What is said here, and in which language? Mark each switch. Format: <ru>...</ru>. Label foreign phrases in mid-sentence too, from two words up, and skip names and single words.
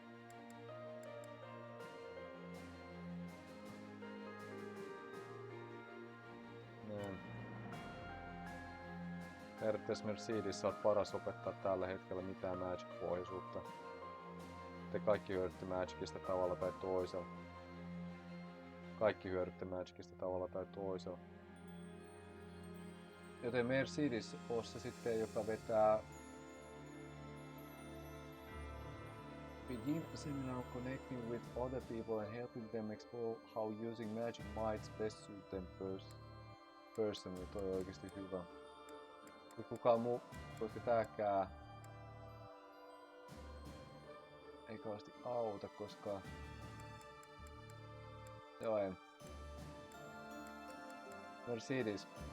<fi>Periaatteessa Mercedes sä oot paras opettaa tällä hetkellä mitään Magic-pohjaisuutta. Te kaikki hyödytte Magicista tavalla tai toisella. Kaikki hyödytte Magicista tavalla tai toisella. Joten Mercedes on se sitten, joka vetää</fi> <en>Begin a seminar connecting with other people and helping them explore how using magic might best suit them personally.</en> <fi>Toi on oikeesti hyvä. Ei kukaan muu, koska tääkään ei kauheasti auta, koska... Joo ei. Mercedes.</fi>